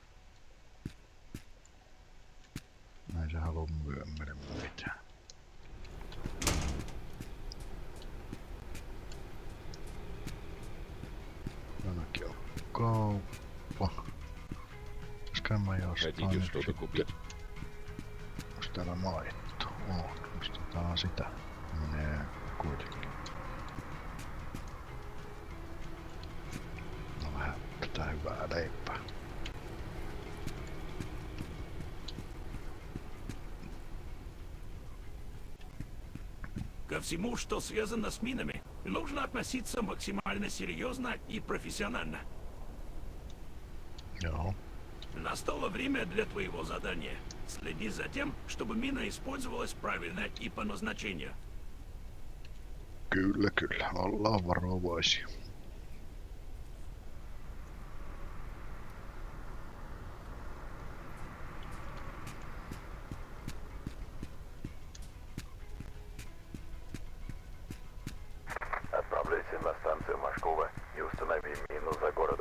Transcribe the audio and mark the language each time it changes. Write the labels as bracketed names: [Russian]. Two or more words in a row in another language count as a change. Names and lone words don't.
[Finnish] Näin se haluu myydä meille mitään. Ainakin on kauppa. Käymään jostain [Russian] Хотите [Finnish] nyt [Russian] что-то [Finnish] sitten. [Russian] купить? [Finnish] Onks täällä maito? Ostetaan sitä. Menee kuitenkin. No vähän tätä hyvää leipää. [Russian] Ко всему, что связано с минами, нужно относиться максимально серьезно и профессионально. [Finnish] Joo. [Russian] Настало время для твоего задания. Следи за тем, чтобы мина использовалась правильно и по назначению. [Finnish] Kyllä, kyllä. Ollaan varovaisia. [Russian] Отправляйся на станцию Машкова и установи мину за городом.